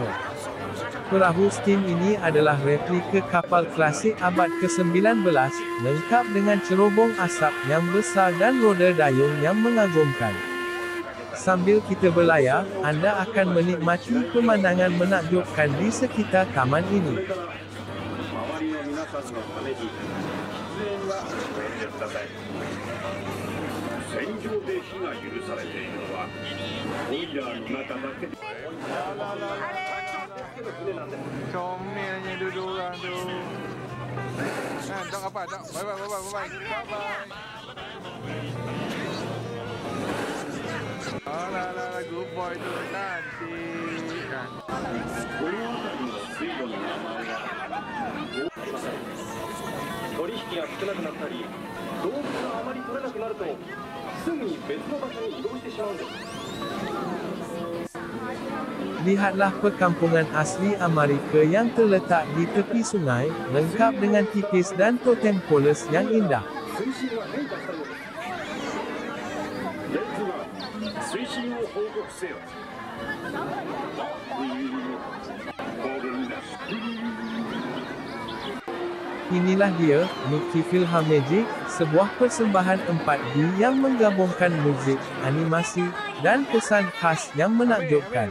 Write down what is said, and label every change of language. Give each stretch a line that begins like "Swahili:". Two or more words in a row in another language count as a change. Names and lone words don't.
Malay: Perahu steam ini adalah replika kapal klasik abad ke-19, lengkap dengan cerobong asap yang besar dan roda dayung yang mengagumkan. Sambil kita berlayar, anda akan menikmati pemandangan menakjubkan di sekitar taman ini.
Japanese: 戦場で火が許されているのはボイラーの中だけ。
Malay: Comelnya duduk orang tu. Tak apa, tak. Bye. Alah,
English: good boy
Malay: tu cantik kan.
Japanese: この辺りの水路の名前は取引が少なくなったり動物があまり取れなくなるとすぐに別の場所に移動してしまうんです。
Malay: Lihatlah perkampungan asli Amerika yang terletak di tepi sungai, lengkap dengan tipis dan
English: totem poles
Malay: yang indah.
Japanese: 水深が変化したようです。レッズは水深を報告せよ。
Malay: Inilah dia, Mickey Philharmagic, sebuah persembahan 4D yang menggabungkan muzik, animasi, dan kesan khas yang menakjubkan.